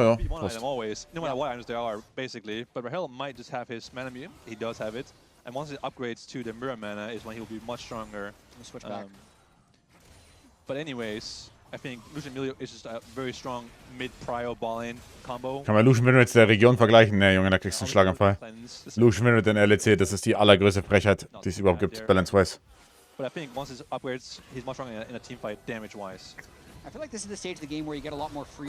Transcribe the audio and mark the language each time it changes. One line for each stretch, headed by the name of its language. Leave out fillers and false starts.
English: One item always, no matter what items there are, basically. But Rahel might just have his mana immune. He does have it, and once it upgrades to the mirror mana, is when he'll be much stronger. We'll switch back. But anyways, I think Lucian Emilio is just a very strong mid-prio-ball-in combo.
German: Kann man Lucian mit der Region vergleichen? Ne, Junge, da kriegst du einen Schlaganfall. Lucian mit den LEC, das ist die allergrößte Frechheit, die es überhaupt gibt, balance-wise.
English: But I think once his upgrades, he's much stronger in a team fight damage-wise. I feel like this is the stage of the game where you get a lot more free.